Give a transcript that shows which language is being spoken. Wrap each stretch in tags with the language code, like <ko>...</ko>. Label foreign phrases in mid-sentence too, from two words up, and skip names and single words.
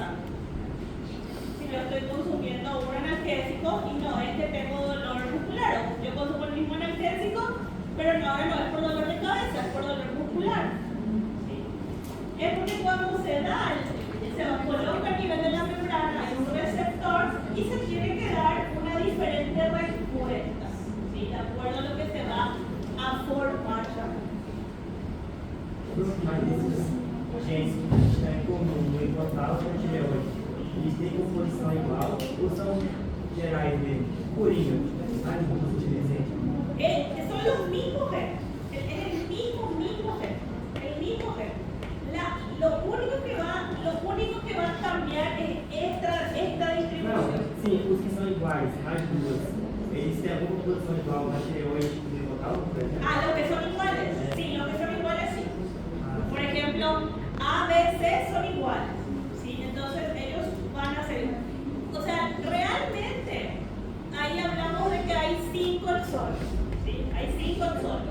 <es>Si yo estoy consumiendo un analgésico y no es que tengo dolor muscular, o yo consumo el mismo analgésico, pero no, ahora no es por dolor de cabeza, es por dolor muscular. ¿Sí? Es porque cuando se da, se coloca a nivel de la membrana en un receptor y se tiene que dar una diferente respuesta, ¿sí? De acuerdo a lo que se va a formar.</es> <pt>Gente, é comum importar os antibióticos. Eles têm composição igual ou são gerais mesmo? Coringa, mais muitos de desenho.</pt> <es>Son los mismos genes, es el mismo gen, el mismo gen. Lo único que va a cambiar es esta distribución.</es> <pt>Não, sim, os que são iguais, mais duas, eles têm alguma composição igual na tireoide e no total, por exemplo?</pt> <es>Ah, los que son iguales, sí, los que son iguales sí. Por ejemplo, A, B, C son iguales, ¿sí? Entonces ellos van a ser iguales. O sea, realmente, ahí hablamos de que hay 5 exones, ¿sí? Hay 5 exones.</es>